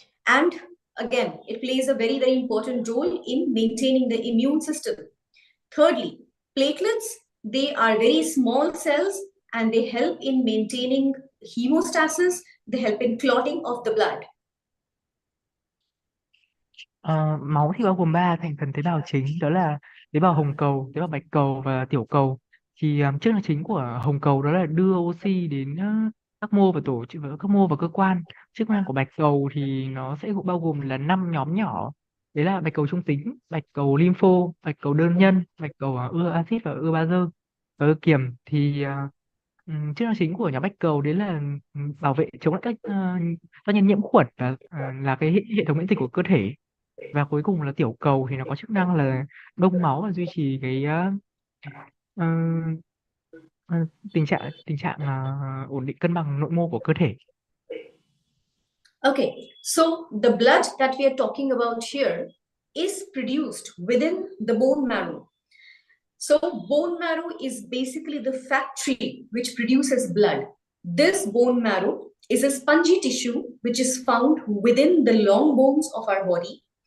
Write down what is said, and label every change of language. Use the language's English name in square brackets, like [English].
[English] And again, it plays a very, very important role in maintaining the immune system. Thirdly, platelets, they are very small cells and they help in maintaining hemostasis, they help in clotting of the blood. [Vietnamese] Máu thì bao gồm 3 thành phần tế bào chính, đó là tế bào hồng cầu, tế bào bạch cầu và tiểu cầu. Thì chức năng chính của hồng cầu đó là đưa oxy đến các mô và các mô và cơ quan. Chức năng của bạch cầu thì nó sẽ bao gồm là 5 nhóm nhỏ. Đấy là bạch cầu trung tính, bạch cầu lympho, bạch cầu đơn nhân, bạch cầu ưa axit và ưa bazơ và ưa kiềm. Thì chức năng chính của nhóm bạch cầu đấy là bảo vệ chống lại các tác nhân nhiễm khuẩn và là cái hệ thống miễn dịch của cơ thể. Và cuối cùng là tiểu cầu thì nó có chức năng là đông máu và duy trì cái ờ, ờ, tình trạng ổn định cân bằng nội mô của cơ thể. [English] Okay, so the blood that we are talking about here is produced within the bone marrow. So bone marrow is basically the factory which produces blood. This bone marrow is a spongy tissue which is found within the long bones of our body.